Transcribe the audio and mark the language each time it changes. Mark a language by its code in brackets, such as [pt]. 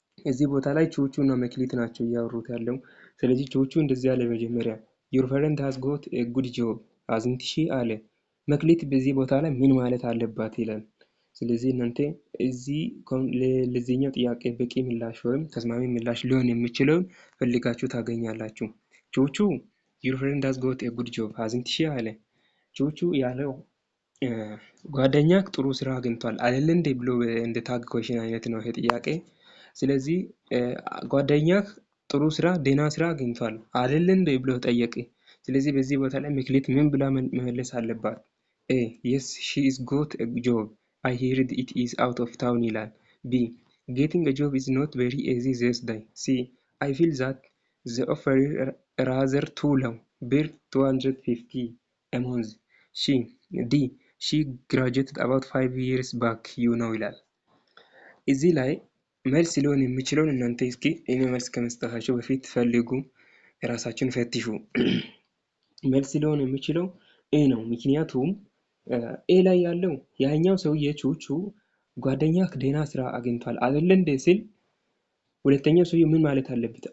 [am] እዚህ ቦታ ላይ ቹቹ እና መክሊት ናቸው እያወሩት ያለው። ስለዚህ ቹቹ እንደዚህ ያለ መጀመሪያ [en] your friend has got a good job hasn't she [am] አለ። መክሊት በዚህ ቦታ ላይ ምን ማለት አለባት ይላል። ስለዚህ እናንተ እዚህ ለዚህኛው ጥያቄ በቂ ምላሽ ወይም ተስማሚ ምላሽ ሊሆን የሚችለውን ፈልጋችሁ ታገኛላችሁ። ቹቹ your friend has got a good job hasn't she አለ። ቹቹ ያለው ጓደኛክ ጥሩ ስራ አግኝቷል አይደል እንዴ ብሎ እንደ ታግ ኩዌሽን አይነት ነው ይሄ ጥያቄ። ስለዚህ ጓደኛክ ጥሩ ስራ ደህና ስራ አግኝቷል አይደል እንዴ ብሎ ጠየቀ። ስለዚህ በዚህ ቦታ ላይ መክሊት ምን ብላ መመለስ አለባት? [en] yes she is got a job I heard it is out of town [am] ይላል። [en] b getting a job is not very easy these days. c I feel that the offer is rather too low bir 250 a month. d she graduated about 5 years back [am] ይላል። እዚህ ላይ መልስ ሊሆን የሚችለውን እናንተ እስኪ እኔ መልስ ከመስጠታችሁ በፊት ፈልጉ፣ ራሳችሁን ፈትሹ። መልስ ሊሆን የሚችለው ኤ ነው። ምክንያቱም ኤ ላይ ያለው ያኛው ሰውዬ ቹቹ ጓደኛክ ደህና ስራ አግኝቷል አይደል እንዴ ሲል ሁለተኛው ሰውዬ ምን ማለት አለበት?